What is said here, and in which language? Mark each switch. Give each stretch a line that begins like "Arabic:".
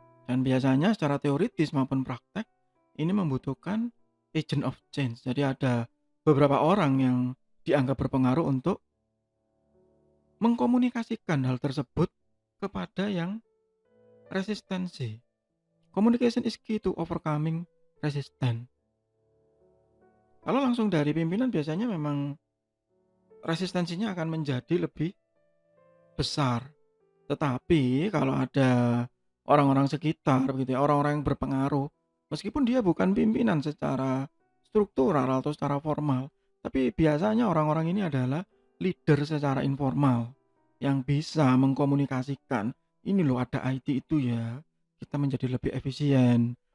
Indonesian: Dan biasanya secara teoritis maupun praktek ini membutuhkan agent of change. Jadi ada beberapa orang yang dianggap berpengaruh untuk mengkomunikasikan hal tersebut kepada yang resistensi.
English: Communication is key to overcoming resistance.
Indonesian: Kalau langsung dari pimpinan biasanya memang resistensinya akan menjadi lebih besar. Tetapi kalau ada orang-orang sekitar begitu ya, orang-orang yang berpengaruh, meskipun dia bukan pimpinan secara struktural atau secara formal, tapi biasanya orang-orang ini adalah leader secara informal yang bisa mengkomunikasikan, ini loh ada IT itu ya, kita menjadi lebih efisien.